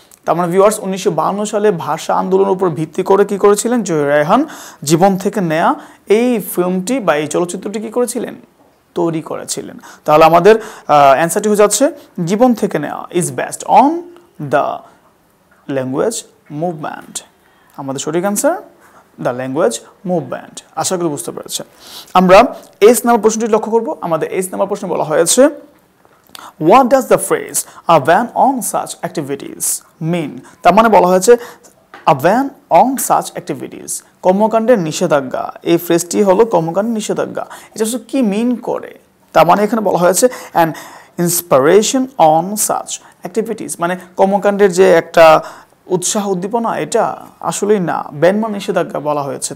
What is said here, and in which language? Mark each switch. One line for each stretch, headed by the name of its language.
Bangla: তার মানে ভিউয়ার্স 1952 সালে ভাষা আন্দোলনের উপর ভিত্তি করে কি করেছিলেন জহির রায়হান জীবন থেকে নেয়া এই ফিল্মটি বা এই চলচ্চিত্রটি কি করেছিলেন, তৈরি করেছিলেন। তাহলে আমাদের অ্যান্সারটি হয়ে যাচ্ছে জীবন থেকে নেওয়া
English: Is based on the language movement.
Bangla: আমাদের সঠিক অ্যান্সার
English: The language movement.
Bangla: আশা করি বুঝতে পেরেছেন। আমরা এস নাম্বার প্রশ্নটি লক্ষ্য করব। আমাদের এস নাম্বার প্রশ্নে বলা হয়েছে
English: What does the phrase a ban on such activities mean?
Bangla: তার মানে বলা হয়েছে
English: a ban on such activities
Bangla: কর্মকাণ্ডের নিষেধাজ্ঞা। এই ফ্রেজটি হলো কর্মকাণ্ডের নিষেধাজ্ঞা। এটা আসলে কি মিন করে, তার মানে এখানে বলা হয়েছে
English: an inspiration on such activities
Bangla: মানে কর্মকাণ্ডের যে একটা উৎসাহ উদ্দীপনা, এটা আসলেই না, ব্যান মানে নিষেধাজ্ঞা বলা হয়েছে।